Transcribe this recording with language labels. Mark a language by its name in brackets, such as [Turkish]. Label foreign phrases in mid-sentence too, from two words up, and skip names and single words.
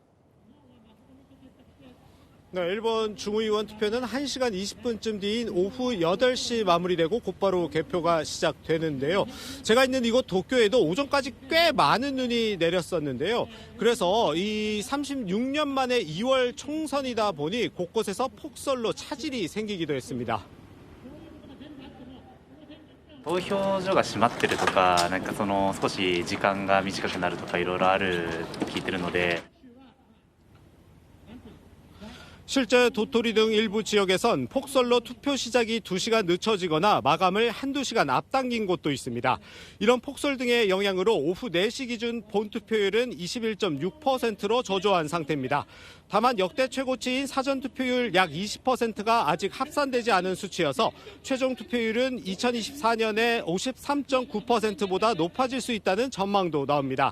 [Korean] 네, 일본 중의원 투표는 1시간 20분쯤 뒤인 오후 8시 마무리되고 곧바로 개표가 시작되는데요. 제가 있는 이곳 도쿄에도 오전까지 꽤 많은 눈이 내렸었는데요. 그래서 이 36년 만에 2월 총선이다 보니 곳곳에서 폭설로 차질이 생기기도 했습니다. [Japanese] 投票所が閉まってるとか、少し時間が短くなるとかいろいろあるって聞いてるので。 [Korean] 실제 도토리 등 일부 지역에선 폭설로 투표 시작이 2시간 늦춰지거나 마감을 한두 시간 앞당긴 곳도 있습니다. 이런 폭설 등의 영향으로 오후 4시 기준 본투표율은 21.6%로 저조한 상태입니다. 다만 역대 최고치인 사전투표율 약 20%가 아직 합산되지 않은 수치여서 최종 투표율은 2024년에 53.9%보다 높아질 수 있다는 전망도 나옵니다.